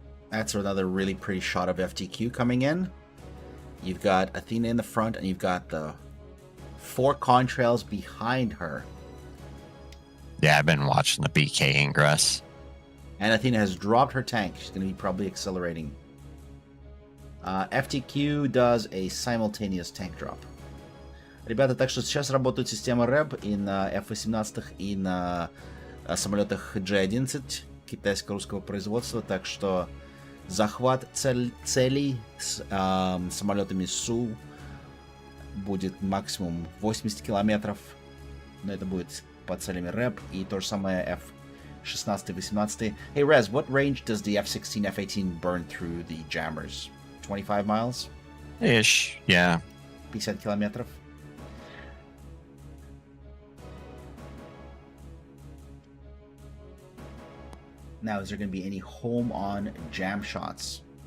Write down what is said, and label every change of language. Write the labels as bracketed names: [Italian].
[English] That's another really pretty shot of FTQ coming in. You've got Athena in the front, and you've got the 4 contrails behind her. Yeah, I've been watching the BK ingress. And Athena has dropped her tank. She's going to be probably accelerating. FTQ does a simultaneous tank drop. [Russian] Ребята, так что сейчас работает система РЭБ и на F-18 и на самолетах G-11 китайско-русского производства, так что захват целей с самолетами Су будет максимум 80 километров, но это будет по целями РЭБ, и то же самое F-16 и 18. [English] Hey Rez, what range does the F-16, F-18 burn through the jammers? 25 miles? Ish, yeah. [Russian] 50 километров. [English] Now, is there going to be any home-on jam shots?